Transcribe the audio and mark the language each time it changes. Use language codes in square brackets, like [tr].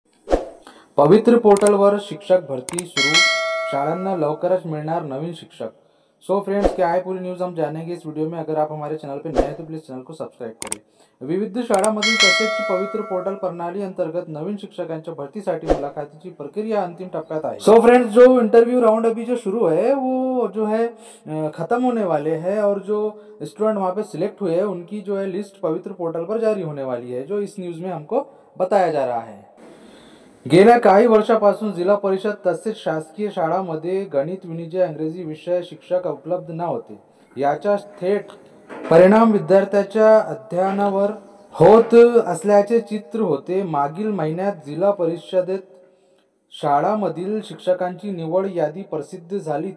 [mr] पवित्र पोर्टलवर शिक्षक भरती शुरू, शाळांना लवकरच मिलणार नवीन शिक्षक। [hi] सो फ्रेंड्स, क्या है पूरी न्यूज़ हम जानेंगे इस वीडियो में। अगर आप हमारे चैनल पर नए हैं तो प्लीज चैनल को सब्सक्राइब करें। [mr] विविध शाळांमधील तसेच पवित्र पोर्टल प्रणाली अंतर्गत नवीन शिक्षकांच्या भरतीसाठी मुलाखतीची प्रक्रिया अंतिम टप्प्यात आहे। [hi] सो फ्रेंड्स, जो इंटरव्यू राउंड अभी जो शुरू है वो जो है खत्म होने वाले हैं और जो स्टूडेंट वहाँ पे सिलेक्ट हुए हैं उनकी जो है लिस्ट पवित्र पोर्टल पर जारी होने वाली है, जो इस न्यूज़ में हमको बताया जा रहा है। [mr] गेल्या काही वर्षापासून जिल्हा परिषद तसेच शासकीय शाळांमध्ये गणित, विनिमय, इंग्रजी विषय शिक्षक उपलब्ध नव्हते। याचा थेट परिणाम विद्यार्थ्यांच्या अध्ययनावर होत असल्याचे चित्र होते। मागील महिन्यात जिल्हा परिषदेत शाळांमधील शिक्षकांची निवड यादी प्रसिद्ध झाली।